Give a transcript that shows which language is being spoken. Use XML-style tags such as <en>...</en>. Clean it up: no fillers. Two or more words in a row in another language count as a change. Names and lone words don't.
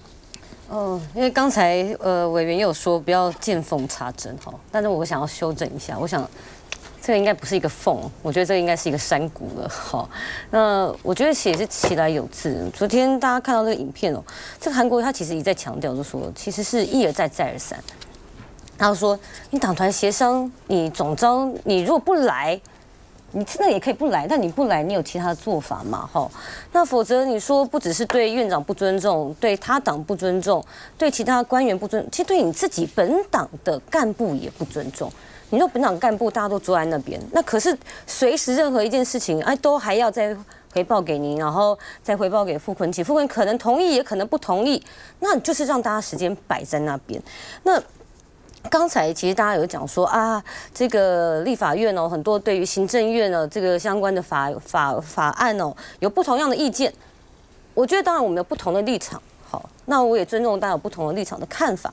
<zh>因為剛才委員也有說不要見縫插針哈，但是我想要修正一下，我想這個應該不是一個縫，我覺得這個應該是一個山谷了哈。那我覺得也是其來有自。昨天大家看到這個影片這個韓國瑜他其實一再強調，就說其實是一而再再而三。他說你黨團協商，你總召你如果不來，你真的也可以不來，但你不來，你有其他的做法嘛？哈，那否則你說不只是對院長不尊重，對他黨不尊重，對其他官員不尊重，其實對你自己本黨的幹部也不尊重。你說本黨幹部大家都坐在那邊，那可是隨時任何一件事情，都還要再回報給您，然後再回報給傅崐萁，傅崐萁可能同意，也可能不同意，那就是讓大家時間擺在那邊。那剛才其實大家有講說啊，這個立法院很多對於行政院這個相關的法案有不同樣的意見。我覺得當然我們有不同的立場，好，那我也尊重大家有不同的立場的看法。</zh>